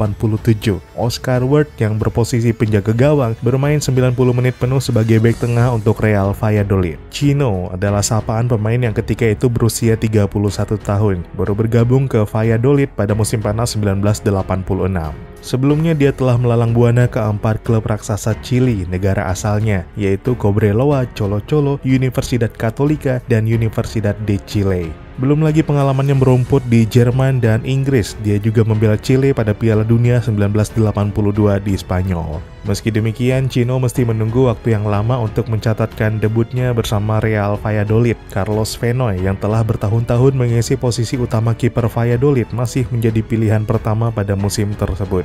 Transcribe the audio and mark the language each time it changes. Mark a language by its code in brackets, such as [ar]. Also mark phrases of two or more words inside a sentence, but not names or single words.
[id] Oscar Ward yang berposisi penjaga gawang bermain 90 menit penuh sebagai bek tengah untuk Real Valladolid. Chino adalah sapaan pemain yang ketika itu berusia 31 tahun, baru bergabung ke Valladolid pada musim panas 1986. Sebelumnya dia telah melalang buana ke 4 klub raksasa Chili negara asalnya, yaitu Cobreloa, Colo-Colo, Universidad Católica, dan Universidad de Chile. Belum lagi pengalamannya merumput di Jerman dan Inggris, dia juga membela Chile pada Piala Dunia 1982 di Spanyol. Meski demikian, Chino mesti menunggu waktu yang lama untuk mencatatkan debutnya bersama Real Valladolid. Carlos Fenoy yang telah bertahun-tahun mengisi posisi utama kiper Valladolid masih menjadi pilihan pertama pada musim tersebut.